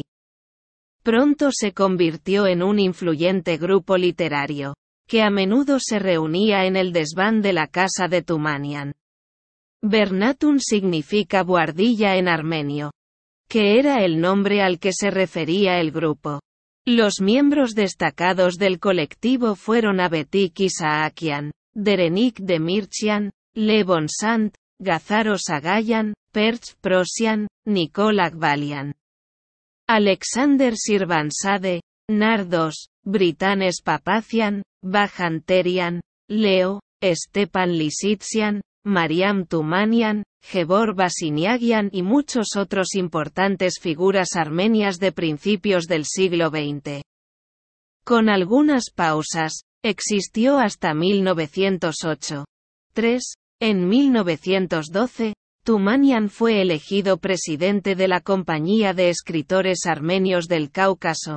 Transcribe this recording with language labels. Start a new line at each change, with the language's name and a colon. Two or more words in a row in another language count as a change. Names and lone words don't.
Spanish: Pronto se convirtió en un influyente grupo literario, que a menudo se reunía en el desván de la casa de Tumanian. Bernatun significa buhardilla en armenio, que era el nombre al que se refería el grupo. Los miembros destacados del colectivo fueron Abetik Isaakian, Derenik Demirchian, Levon Sant, Gazaro Sagayan, Perch Prosian, Nicol Akbalian, Alexander Sirvansade, Nardos, Britanes Papacian, Bajanterian, Leo, Stepan Lisitsian, Mariam Tumanian, Gebor Basiniagian y muchos otros importantes figuras armenias de principios del siglo XX. Con algunas pausas, existió hasta 1908. 3. En 1912, Tumanian fue elegido presidente de la Compañía de Escritores Armenios del Cáucaso.